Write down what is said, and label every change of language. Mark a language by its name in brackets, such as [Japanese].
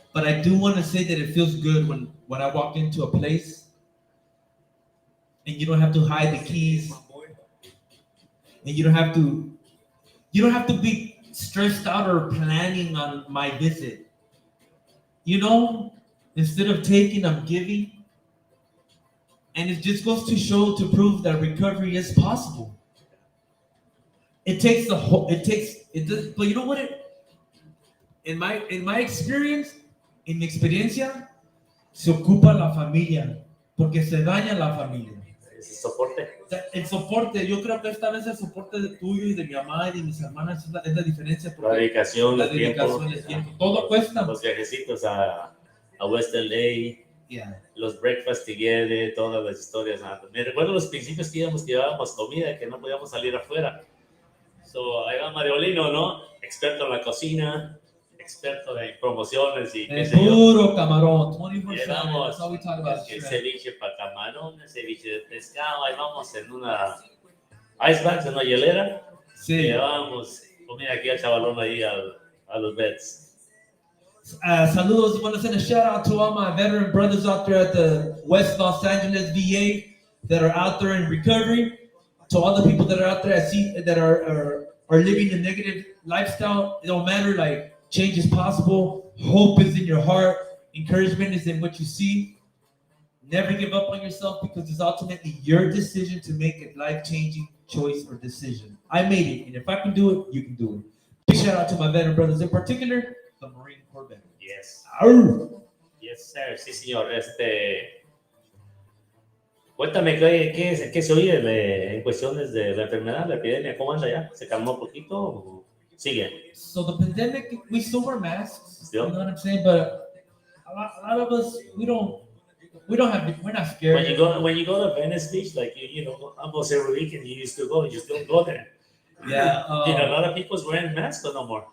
[English] But I do want to say that it feels good when I walk into a place and you don't have to hide the keys and you don't have to be stressed out or planning on my visit. Instead of taking, I'm giving. And it just goes to show to prove that recovery is possible. It takes the whole. It takes it. Does, but you know what? In my experience, [Spanish] en mi experiencia, se ocupa la familia porque se daña la familia. ¿Es soporte? O sea, el soporte, yo creo que esta vez el soporte de tuyo y de mi mamá y de mis hermanas es la diferencia. La dedicación, la el tiempo, el tiempo, todo cuesta. Los viajecitos a West LA. [English] Yeah. [Spanish] Los [English] breakfast together, [Spanish] todas las historias. Me recuerdo los principios que llevábamos comida, que no podíamos salir afuera. So, ahí va Mariolino, ¿no? Experto en la cocina, experto en promociones y qué sé yo. Puro camarón, 24/7. Llevamos [English] That's all we talk about. [Spanish] el ceviche para camarones, ceviche de pescado. Ahí vamos en una iceberg, en una hielera. Sí. Llevamos comida aquí al chavalón ahí a los vets. [English] Saludos. I want to send a shout out to all my veteran brothers out there at the West Los Angeles VA that are out there in recovery. To all the people that are out there that are living a negative lifestyle. It don't matter. Like, change is possible. Hope is in your heart. Encouragement is in what you see. Never give up on yourself because it's ultimately your decision to make a life-changing choice or decision. I made it, and if I can do it, you can do it. Big shout out to my veteran brothers, in particular the Marine Corps veterans. Yes. Arr. Yes, sir. [Spanish] Sí, señor. Cuéntame qué se oye en cuestiones de la enfermedad, la epidemia. ¿Cómo anda ya? ¿Se calmó un poquito o sigue? [English] So the pandemic, we still wear masks. Yep. You know what I'm saying? But a lot of us, we're not scared. When you go to Venice Beach, like almost every weekend you used to go, you still go there. Yeah. A lot of people's wearing masks, but no more.